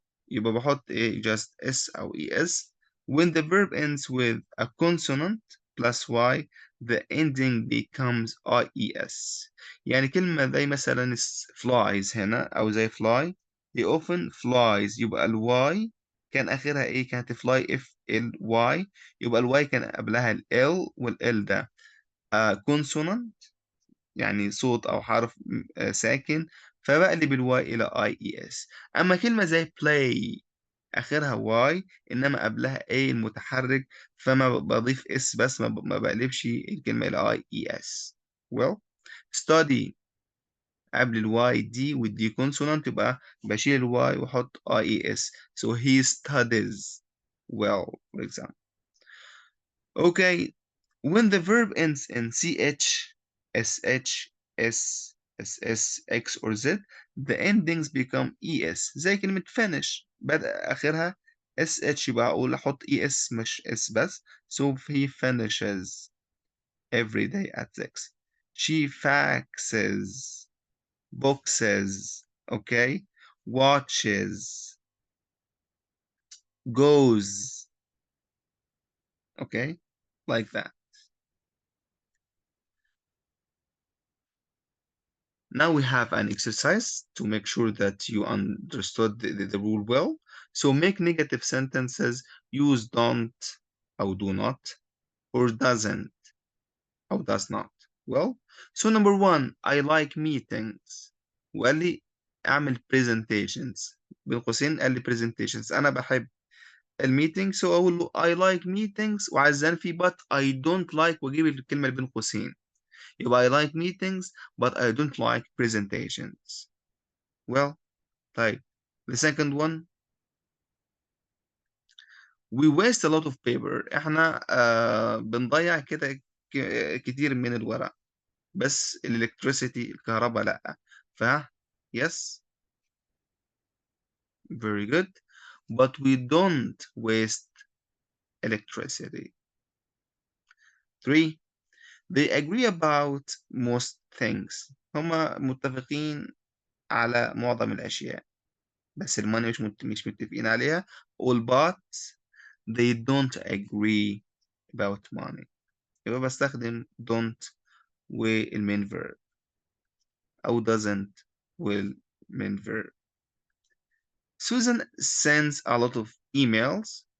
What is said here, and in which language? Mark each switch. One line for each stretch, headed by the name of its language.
Arabic: يبقى بحط إيه
English: just s
Arabic: أو es.
English: When the verb ends with a consonant plus y, the ending becomes ies.
Arabic: يعني كلمة زي مثلا flies هنا أو زي fly
English: he often flies
Arabic: يبقى ال y كان آخرها إيه؟ كانت fly if ال y يبقى ال y كان قبلها ال l وال l ده consonant يعني صوت أو حرف ساكن فبقلب الواي إلى اي اي اس. أما كلمة زي play آخرها واي إنما قبلها a المتحرك فما بضيف اس بس ما بقلبش الكلمة إلى اي اي اس. well study قبل الواي دي والدي كونسونانت يبقى بشيل الواي وأحط اي اي اس.
English: so he studies well for example. Okay when the verb ends in ch, sh, s, ss, x or z, the endings become es.
Arabic: زي كلمة finish بدأ آخرها sh يبقى أقول أحط es مش s بس.
English: So he finishes every day at 6. She faxes boxes. Okay. Watches. Goes. Okay. Like that. Now we have an exercise to make sure that you understood the rule well. So make negative sentences, use don't أو do not or doesn't أو does not. Well, so number one, I like meetings.
Arabic: وقال لي اعمل presentations. بين قوسين قال لي presentations. أنا بحب الميتنج so أقول له
English: I like meetings
Arabic: وعزان في
English: but I don't like
Arabic: وأجيب الكلمة اللي بين قوسين.
English: يبقى I like meetings but I don't like presentations. Well, طيب the second one, we waste a lot of paper.
Arabic: احنا بنضيع كده كتير من الورق بس electricity الكهرباء لأ.
English: ف yes, very good, but we don't waste electricity. 3, they agree about most things.
Arabic: هما متفقين على معظم الأشياء بس الماني مش متفقين عليها.
English: all but they don't agree about money.
Arabic: يبقى بستخدم don't والmain verb أو doesn't والmain verb.
English: Susan sends a lot of emails.